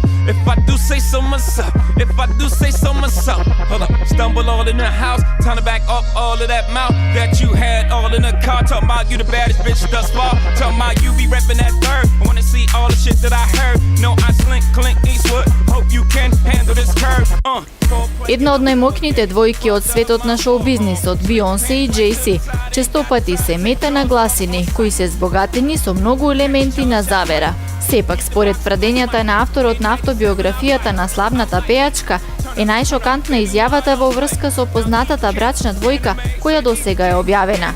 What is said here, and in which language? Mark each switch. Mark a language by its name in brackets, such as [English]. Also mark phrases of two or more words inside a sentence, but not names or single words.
[English] If I do say so myself. If I do say so myself. Hold up. Stumble all in the house. Time to back up all of that mouth that you had all in the car. Talking about you the baddest bitch thus far. Talking about you be reppin' that third. I wanna see all the shit that I heard. No, I slink, Clint Eastwood. Hope you can handle this curve. [Macedonian] Една од најмоќните двојки од светот на шоу-бизнисот, Бионсе и Джей-Зи, честопати се мета на гласини кои се збогатени со многу елементи на завера. Сепак, според тврдењата на авторот на автобиографијата на славната пеачка, е најшокантна изјавата во врска со познатата брачна двојка која досега е објавена.